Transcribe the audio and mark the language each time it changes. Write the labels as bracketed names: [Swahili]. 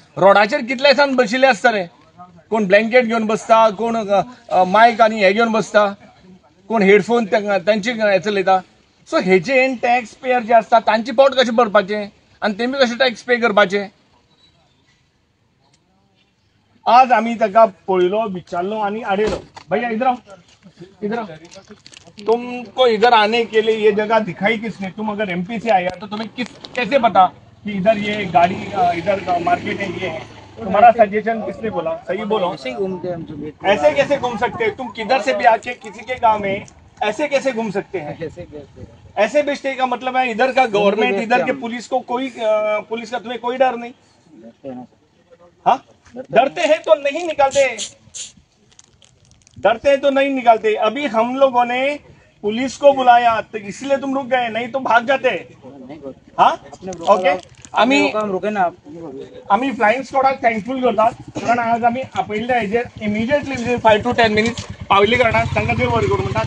[Goan Konkani] रोडाचेर कितले दिसान बशिल्ले आसतले, कोण ब्लँकेट घेवन बसता, कोण मायक आनी हे घेवन बसता, कोण हेडफोन तांची हे चलयता. सो हेजेर टॅक्स पेयर जे आसता तांची पोट कशें भरपाचें आनी तेमी कशें टॅक्स पे करपाचे? आज आमी ताका पळयलो, विचारलो आनी आडयलो. [Hindi] भैया इधर आओ, इधर आओ. तुमको इधर आने के लिए ये जगह दिखाई किसने? तुम अगर एमपी से आए तो तुम्हें कैसे पता कि इधर ये गाड़ी इधर मार्केट है, ये है? तुम्हारा सजेशन किसने बोला? सही बोलो. ऐसे ही घूमते हैं हम. ऐसे कैसे घूम सकते हैं? तुम किधर से भी आके किसी के गांव में ऐसे कैसे घूम सकते हैं? ऐसे बेचने का मतलब है इधर का गवर्नमेंट, इधर के पुलिस को कोई पुलिस का तुम्हें कोई डर नहीं? हाँ, डरते हैं तो नहीं निकालते, डरते हैं तो नहीं निकालते. अभी हम लोगों ने पुलिस को बुलाया तो इसलिए तुम रुक गए, नहीं तो भाग जाते. हाँ, ओके. [Goan Konkani] आम्ही फ्लाइंग स्क्वॉडाक थँकफूल करतात, कारण आज आम्ही आपयल्ल्या हेजेर इमिजिएटली [English] 5 to 10 minutes [Goan Konkani] पावली कारणान तांकां देव बरें करूं म्हणटा.